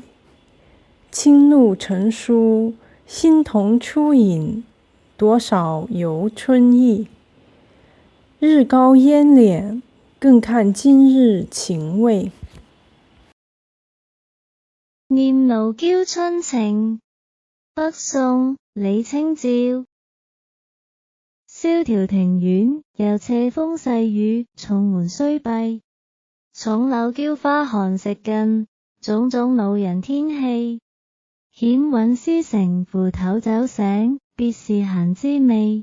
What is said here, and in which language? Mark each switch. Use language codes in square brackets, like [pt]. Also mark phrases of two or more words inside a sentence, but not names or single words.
[zh] 轻怒成书，新同初饮，多少游春意。日高烟敛，更看今日情味。念奴嬌·春情，北宋，李清照。蕭條庭院，有斜風細雨，重門雖閉。重柳嬌花寒食盡，種種惱人天氣。險韻詩成，扶頭酒醒，別是閒滋味。